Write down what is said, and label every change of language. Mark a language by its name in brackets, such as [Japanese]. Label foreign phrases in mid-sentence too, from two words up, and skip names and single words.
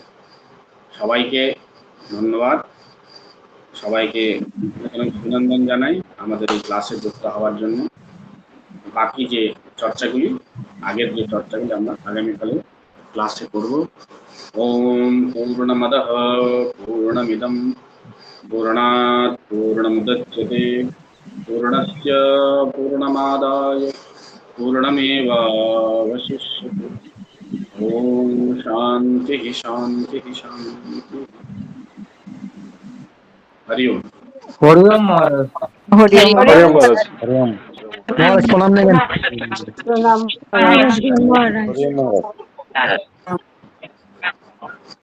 [Bangla] সবাইকে ধন্যবাদ, সবাইকে অভিনন্দন জানাই আমাদের এই ক্লাসে যুক্ত হওয়ার জন্য। বাকি যে চর্চাগুলি, আগের যে চর্চাগুলি আমরা আগামীকালে ক্লাসে করব। [Sanskrit] ওম পূর্ণমদঃ পূর্ণমিদং পূর্ণাৎ পূর্ণমুদচ্যতে পূর্ণস্য পূর্ণমাদায় पूर्णमेवावशिष्यते। ओम शांति शांति शांति। हरि ओम। [Hindi] हरिओम महाराज। हरिओम हरिओम महाराज। हरिओम महाराज, प्रणाम नहीं प्रणाम महाराज हरिओम महाराज।